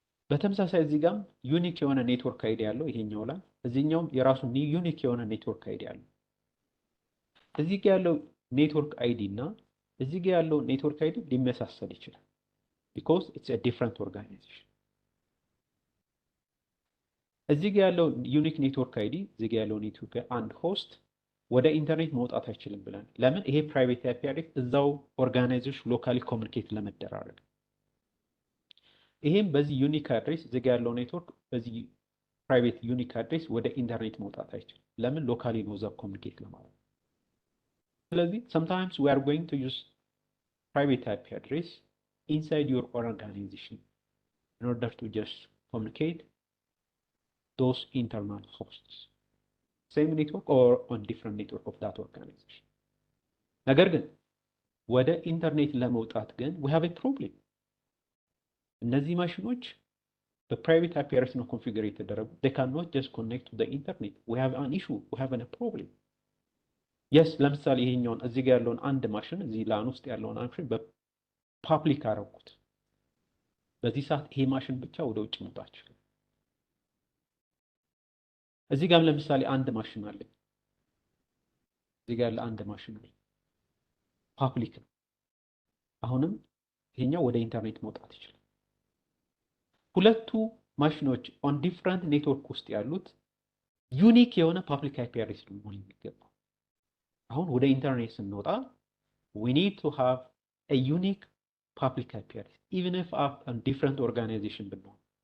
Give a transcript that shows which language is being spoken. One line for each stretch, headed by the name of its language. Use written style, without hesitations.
Amharic: በተመሳሳይ እዚህ ጋርም ዩኒክ የሆነ ኔትወርክ አይዲ ያለው ይሄኛው ላይ፣ እዚህኛውም የራሱ ዩኒክ የሆነ ኔትወርክ አይዲ ያለው። እዚህ ጋር ያለው ኔትወርክ አይዲ እና እዚህ ጋር ያለው ኔትወርክ አይዲ ሊመሳሰል ይችላል
English: because it's a different organization።
Amharic: እዚህ ጋር ያለው ዩኒክ ኔትወርክ አይዲ እዚህ ጋር ያለው ኔትወርክ አንድ ሆስት ወደ ኢንተርኔት መውጣት አይችልም ብለን ለምን? ይሄ ፕራይቬት አይፒ አድሬስ እዛው ኦርጋናይዜሽን ሎካሊ ኮሚኒኬት ለመደራረግ። ይሄም በዚህ ዩኒክ አድሬስ እዚህ ጋር ያለው ኔትወርክ በዚህ ፕራይቬት ዩኒክ አድሬስ ወደ ኢንተርኔት መውጣት አይችልም። ለምን? ሎካሊ ነው እዛ ኮሚኒኬት ለማድረግ። ስለዚህ
English: sometimes we are going to use private IP address inside your organization in order to just communicate those internal hosts, same network or on different network of that organization.
Amharic: ነገር ግን ወደ ኢንተርኔት ለመውጣት ግን
English: we have a problem.
Amharic: እነዚህ ማሽኖች በፕራይቬት IP address ነው ኮንፊገር የተደረጉ።
English: they cannot just connect to the internet. we have an issue, we have a problem.
Amharic: yes ለምሳሌ ይሄኛውን እዚህ ጋር ያለውን አንድ ማሽን እዚህ ላን ውስጥ ያለውን ማሽን በፓብሊክ አረኩት። በዚህ ሰዓት ይሄ ማሽን ብቻ ወደ ውጭ መውጣት ይችላል። እዚህ ጋር ለምሳሌ አንድ ማሽን አለ። እዚህ ጋር አንድ ማሽን አለ ፓብሊክ ነው። አሁንም ይሄኛው ወደ ኢንተርኔት መውጣት ይችላል። ሁለቱ ማሽኖች ኦን ዲፍረንት ኔትወርክ ውስጥ ያሉት ዩኒክ የሆነ ፓብሊክ IP አድሬስ ነው መሆን የሚገባው። አሁን ወደ ኢንተርኔት ስንወጣ
English: we need to have a unique public IP address even if on different organization
Amharic: ብንሆን።